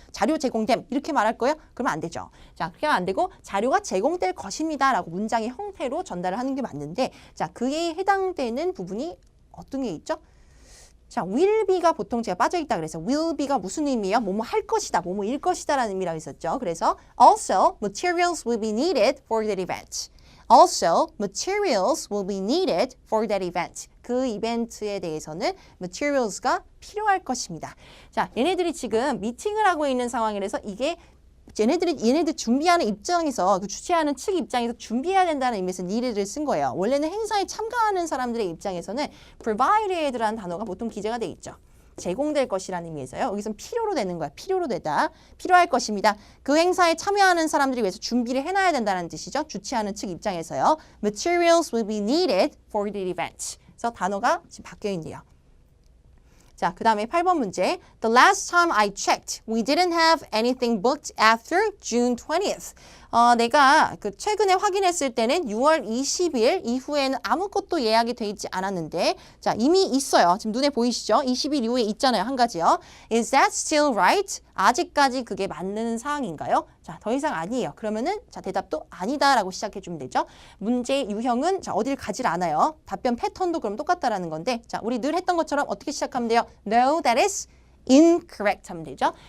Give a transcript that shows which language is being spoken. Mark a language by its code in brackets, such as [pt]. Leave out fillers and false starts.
[ko] 자료 제공됨 이렇게 말할 거예요? 그러면 안 되죠. 자, 그렇게 하면 안 되고 자료가 제공될 것입니다 라고 문장의 형태로 전달을 하는 게 맞는데 자, 그에 해당되는 부분이 어떤 게 있죠? 자, will be가 보통 제가 빠져있다 그래서 will be가 무슨 의미예요? 뭐뭐 할 것이다, 뭐뭐일 것이다 라는 의미라고 했었죠. 그래서 [en] also materials will be needed for that event. Also materials will be needed for that event. [ko] 그 이벤트에 대해서는 materials가 필요할 것입니다. 자, 얘네들이 지금 미팅을 하고 있는 상황이라서 이게 얘네들 준비하는 입장에서 그 주최하는 측 입장에서 준비해야 된다는 의미에서 needed를 쓴 거예요. 원래는 행사에 참가하는 사람들의 입장에서는 provided라는 단어가 보통 기재가 돼 있죠. 제공될 것이라는 의미에서요. 여기서는 필요로 되는 거야. 필요로 되다. 필요할 것입니다. 그 행사에 참여하는 사람들이 위해서 준비를 해놔야 된다는 뜻이죠. 주최하는 측 입장에서요. [en] Materials will be needed for the event. [ko] 그래서 단어가 지금 바뀌어 있네요. 자, 그 다음에 8번 문제. [en] The last time I checked, we didn't have anything booked after June 20th. [ko] 내가 그 최근에 확인했을 때는 6월 20일 이후에는 아무것도 예약이 돼 있지 않았는데 자, 이미 있어요. 지금 눈에 보이시죠? 20일 이후에 있잖아요. 한 가지요. [en] Is that still right? [ko] 아직까지 그게 맞는 사항인가요? 자, 더 이상 아니에요. 그러면은 자, 대답도 아니다라고 시작해 주면 되죠. 문제 유형은 자, 어딜 가질 않아요. 답변 패턴도 그럼 똑같다라는 건데 자, 우리 늘 했던 것처럼 어떻게 시작하면 돼요? [en] No, that is incorrect [ko] 하면 되죠.